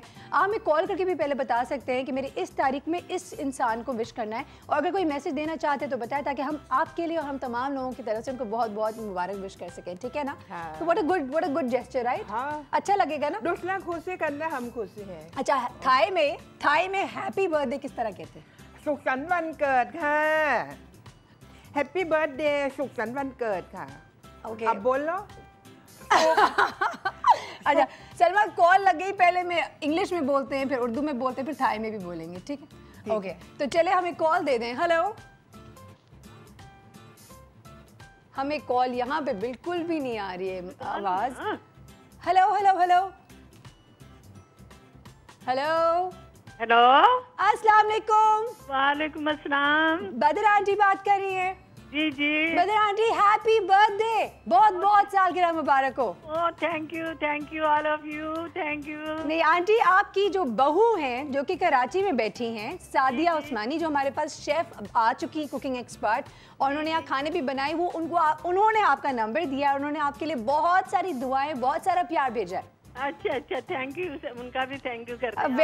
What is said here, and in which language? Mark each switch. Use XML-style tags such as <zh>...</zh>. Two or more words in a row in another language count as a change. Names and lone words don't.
<ur>آپ ہمیں کال کر کے بھی پہلے بتا سکتے ہیں کہ میری اس تاریخ میں اس انسان کو وش کرنا ہے، اور اگر کوئی میسج دینا چاہتے ہیں تو بتائیں، تاکہ ہم آپ کے لیے اور ہم تمام لوگوں کی طرف سے ان کو بہت بہت مبارک وش کر سکیں، ٹھیک ہے نا.</ur> <en>तो what a good gesture, right।</en> <ur>اچھا لگے گا نا, دوسرا خوشی کرنا، ہم خوشی ہیں. اچھا، تھائی میں</ur> <en>happy birthday</en> <ur>کس طرح کہتے ہیں?</ur> <th>สุขสันต์วันเกิดค่ะ</th> <en>happy birthday</en> <th>สุขสันต์วันเกิดค่ะ</th> <ur>ओके, اب بولو. اچھا سلمیٰ، کال لگ گئی، پہلے میں انگلش میں بولتے ہیں، پھر اردو میں بولتے ہیں، پھر تھائی میں بھی بولیں گے، ٹھیک ہے. اوکے، تو چلے ہمیں کال دے دیں۔ ہیلو، ہمیں کال یہاں پہ بالکل بھی نہیں آ رہی ہے آواز. हेलो हेलो हेलो हेलो हेलो, السلام علیکم. وعلیکم السلام. بدر آنٹی بات کر رہی ہیں? جی جی. بدر آنٹی,</ur> <en>happy birthday,</en> <ur>بہت بہت سالگرہ مبارک ہو.</ur> <en>oh thank you all of you, thank you.</en> <ur>نہیں آنٹی، آپ کی جو بہو ہیں جو کہ کراچی میں بیٹھی ہیں، سعدیہ عثمانی، جو ہمارے پاس شیف آ چکی</ur> <en>cooking expert,</en> <ur>اور انہوں نے یہاں کھانے بھی بنائے، وہ انہوں نے آپ کا نمبر دیا، انہوں نے آپ کے لیے بہت ساری دعائیں، بہت سارا پیار بھیجا ہے. اچھا,</ur> <en>thank you,</en> <ur>ان کا بھی</ur> <en>thank you</en> <ur>کرتے ہیں.</ur>